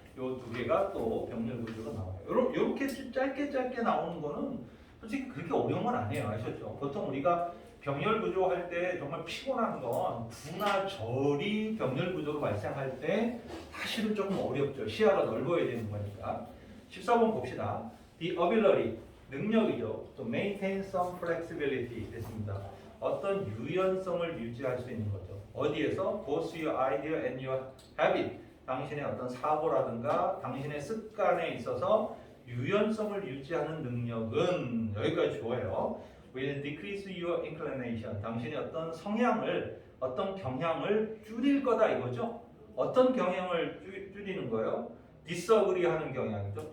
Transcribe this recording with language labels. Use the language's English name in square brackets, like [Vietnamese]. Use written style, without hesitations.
[Korean] 요 두 개가 또 병렬 구조로 나와요. 요렇게 짧게 나오는 거는 솔직히 그렇게 어려운 건 아니에요. 아셨죠? 보통 우리가 병렬 구조 할 때 정말 피곤한 건 부나 절이 병렬 구조로 발생할 때 사실은 조금 어렵죠. 시야가 넓어야 되는 거니까. 14번 봅시다. [English] The ability, [Korean] 능력이죠. [English] To maintain some flexibility [Korean] 됐습니다. 어떤 유연성을 유지할 수 있는 거죠. 어디에서? [English] Both your idea and your habit. [Korean] 당신의 어떤 사고라든가 당신의 습관에 있어서 유연성을 유지하는 능력은 여기까지 좋아요. [English] Will decrease your inclination. [Korean] 당신의 어떤 성향을, 어떤 경향을 줄일 거다 이거죠. 어떤 경향을 줄이는 거예요? disagree 하는 경향이죠.